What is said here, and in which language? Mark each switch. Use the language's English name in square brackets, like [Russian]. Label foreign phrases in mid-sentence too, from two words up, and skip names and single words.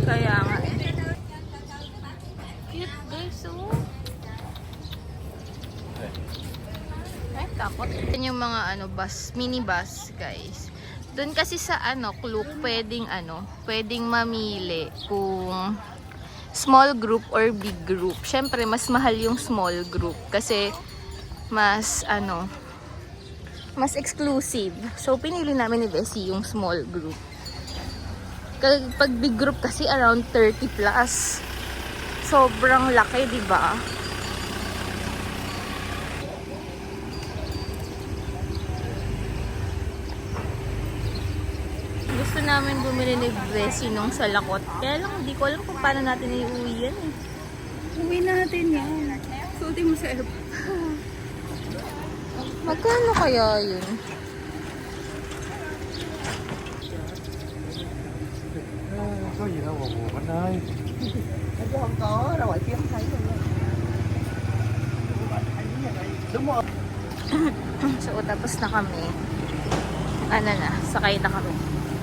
[Filipino] Kaya nga eh. Cute guys, oh. Ay, takot. Yan yung mga bus, [English] mini bus, [Filipino] guys. Doon kasi sa Klook, pwedeng mamili kung [English] small group or big group. [Filipino] Syempre, mas mahal yung [English] small group [Filipino] kasi mas mas exclusive. So, pinili namin ni Bessie yung [English] small group. [Filipino] Pag [English] big group [Filipino] kasi around 30 plus. Sobrang laki, di ba? Gusto namin bumili ni Bessie nung sa lakot. Kaya lang, hindi ko alam kung paano natin iuwi yan eh. Uwi natin yan. Suotin mo sa airport. Magkano kaya yun? [Vietnamese] Có gì đâu mà buồn anh ơi. Chứ không có, ra ngoài kia không thấy luôn. Đúng rồi. [Filipino] So, tapos na kami. Sakay na kami.